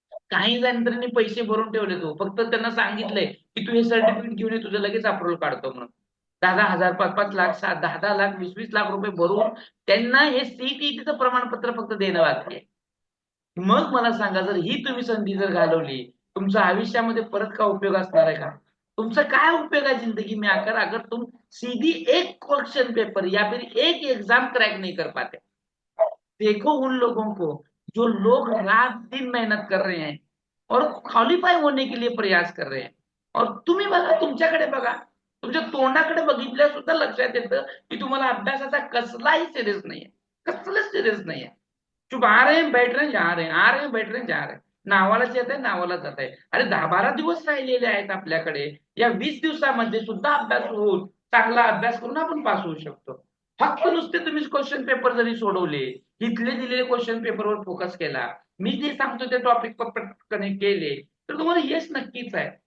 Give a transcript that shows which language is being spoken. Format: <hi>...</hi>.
<mr>काही जणांनी पैसे भरून ठेवले, तो फक्त त्यांना सांगितलंय की तू हे सर्टिफिकेट घेऊन ये, तुझं लगेच अप्रुव्हल काढतो म्हणून. 10,000 5-5 लाख 10-10 लाख 20-20 लाख रुपये भरून त्यांना हे सीईटीचं प्रमाणपत्र फक्त देणं बाकी आहे. मग मला सांगा, जर ही तुम्ही संधी जर घालवली, तुमच्या आयुष्यामध्ये परत का उपयोग असणार आहे का? तुमचा काय उपयोग</mr> <hi>है जिंदगी में आकर, अगर तुम सीधी एक क्वेश्चन पेपर या फिर एक एग्जाम क्रैक नहीं कर पाते? देखो उन लोगों को जो लोग रात दिन मेहनत कर रहे हैं और क्वालिफाय होने के लिए प्रयास कर रहे हैं,</hi> <mr>और तुम्ही बघा, तुमच्याकडे बघा, तुमच्या तोंडाकडे बघितल्या सुद्धा लक्षात येतं की तुम्हाला अभ्यासाचा कसलाही सिरियस नाहीये, कसलंच सिरियस नाहीये.</mr> <hi>चुप आ रहे हैं, बैठ रहे हैं, जा रहे हैं, आ रहे हैं, बैठ रहे हैं, जा रहे हैं.</hi> <mr>नावालाच येत आहे, नावाला जात आहे. अरे 10-12 दिवस राहिलेले आहेत आपल्याकडे. या 20 दिवसामध्ये सुद्धा अभ्यास होऊन, चांगला अभ्यास करून आपण पास होऊ शकतो. फक्त नुसते तुम्ही क्वेश्चन पेपर जरी सोडवले, इथले दिलेले क्वेश्चन पेपरवर फोकस केला, मी जे सांगतो ते टॉपिक पटकन केले, तर तुम्हाला यश नक्कीच आहे.</mr>